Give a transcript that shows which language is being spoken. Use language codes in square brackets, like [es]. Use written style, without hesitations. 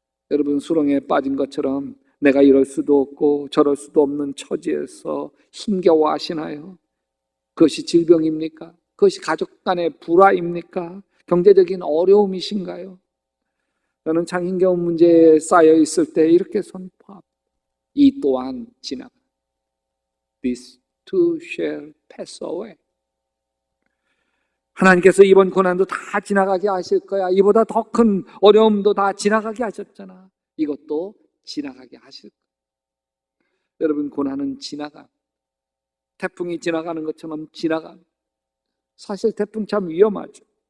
[ko] 여러분, 수렁에 빠진 것처럼 내가 이럴 수도 없고 저럴 수도 없는 처지에서 힘겨워하시나요? 그것이 질병입니까? 그것이 가족 간의 불화입니까? 경제적인 어려움이신가요? 저는 장인경 문제에 쌓여 있을 때 이렇게 선포합니다. 이 또한 지나가. [en] This too shall pass away. [ko] 하나님께서 이번 고난도 다 지나가게 하실 거야. 이보다 더 큰 어려움도 다 지나가게 하셨잖아. 이것도 지나가게 하실 거야. 여러분, 고난은 지나가. 태풍이 지나가는 것처럼 지나가. 사실 태풍 참 위험하죠.